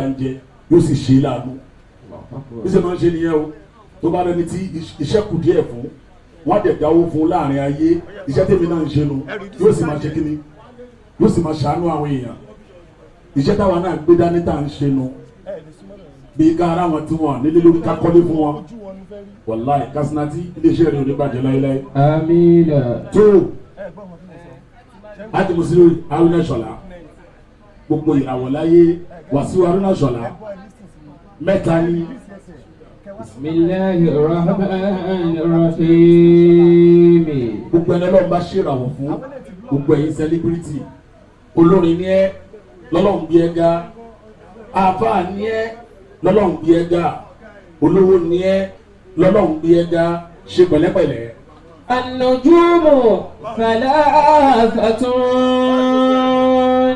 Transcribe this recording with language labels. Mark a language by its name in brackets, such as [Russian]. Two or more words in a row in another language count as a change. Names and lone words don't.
[Yoruba] ń jẹ yóò sì ṣe láàánú bí ṣe máa ń ṣe nìyẹn o tó bá rẹni tí iṣẹ́ kù díẹ̀ fún wọn á dẹ̀ dáwó fún láàrin ayé iṣẹ́ tèmi náà ń ṣe nu yóò sì máa ṣe kíni yóò sì máa ṣàánú àwọn èèyàn iṣẹ́ táwa náà gbé dání tá à ń ṣe nu bí ká ara wọn tí wọn nílé lórí ká kọ́lé fún wọn wàláì Kasinati iléeṣẹ́ rẹ̀ ò ní bàjẹ́ láéláé. Amina. tó láti mùsùlùmí Haruna Ishola gbogbo ìràwọ̀ láyé Wasiu Haruna Ishola mẹ́ta ni. [Arabic] بسم الله الرحمن الرحيم. [Yoruba] gbogbo ẹni Ọlọ́run bá ṣèràwọ̀ fún gbogbo ẹ̀yin sẹlẹ́bírìtì olórin ni ẹ lọ́lọ́run bí ẹ ga àfáà ni ẹ lọ́lọ́run bí ẹ ga olówó ni ẹ lọ́lọ́run bí ẹ ga ṣe pẹ̀lẹ́pẹ̀lẹ́. [Arabic] النجوم ثلاثة.